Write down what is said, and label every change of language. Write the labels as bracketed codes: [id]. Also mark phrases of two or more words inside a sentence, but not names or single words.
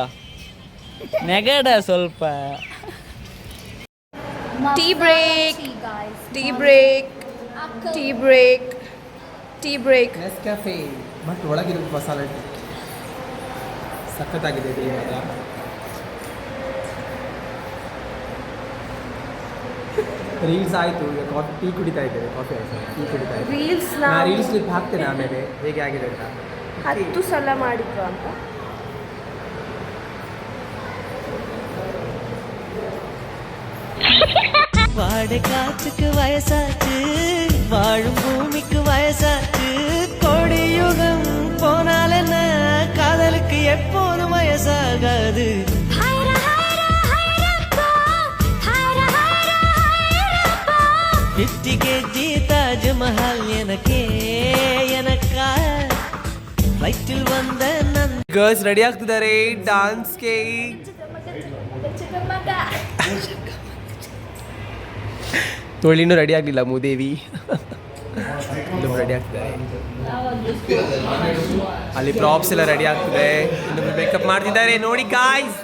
[kn] ನೆಗಡ ಸ್ವಲ್ಪ. [en] Tea break, tea break, tea break, tea break. [kn] ನೆಸ್ಕ್ಯಾಫೆ ಬಟ್ ಒಳಗಿರೋದು ಮಸಾಲೆ ಟೀ ಸಖತ್ತಾಗಿದೆ ಟೀ ಮಾತ್ರ. ರೀಲ್ಸ್ ಆಯಿತು, ಈಗ ಕಾಫಿ ಟೀ ಕುಡಿತಾ ಇದ್ದೇವೆ. ಕಾಫಿ ಆಯಿತು, ಟೀ ಕುಡಿತಾ ಇದ್ದೇವೆ. ರೀಲ್ಸ್ ನಾನು [en] reels clip [kn] ಹಾಕ್ತೇನೆ ಆಮೇಲೆ ಹೇಗೆ ಆಗಿದೆ ಅಂತ. 10 ಸಲ ಮಾಡಿದ್ರು ಅಂತ. [ta] வாடை காற்றுக்கு வயசாச்சு, வாழும் பூமிக்கு வயசாச்சு. கோடியுகம் போனால் என்ன, காதலுக்கு எப்போதும் வயசாகாது. 50 kg தாஜ்மஹால் எனக்கே எனக்கா [kn] ಫ್ಲೈಟಿಲ್ ಬಂದ ನನ್ನ [en] girls ready [kn] ಆಗ್ತಿದ್ದಾರೆ ಡಾನ್ಸ್ಗೆ. ತೊಳಿನೂ ರೆಡಿ ಆಗಲಿಲ್ಲ ಮೂದೇವಿ. ಇನ್ನೊಬ್ರು ರೆಡಿ ಆಗ್ತಿದ್ದಾರೆ, ಅಲ್ಲಿ ಪ್ರಾಪ್ಸ್ ಎಲ್ಲ ರೆಡಿ ಆಗ್ತಿದೆ, ಇನ್ನೊಬ್ರು ಮೇಕಪ್ ಮಾಡ್ತಿದ್ದಾರೆ ನೋಡಿ ಗಾಯ್ಸ್.